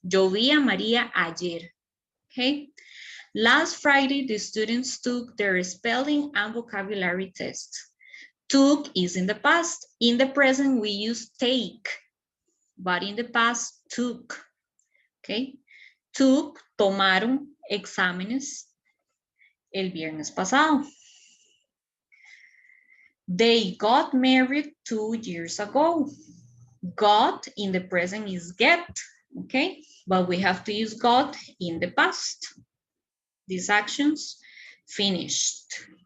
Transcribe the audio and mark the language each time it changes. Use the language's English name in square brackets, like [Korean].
[Spanish] Yo vi a María ayer, [English] okay? Last Friday, the students took their spelling and vocabulary test. Took is in the past. In the present, we use take, but in the past, took, okay? [Spanish] Took, tomaron exámenes el viernes pasado. [English] They got married 2 years ago. Got in the present is get, okay? But we have to use got in the past. These actions finished.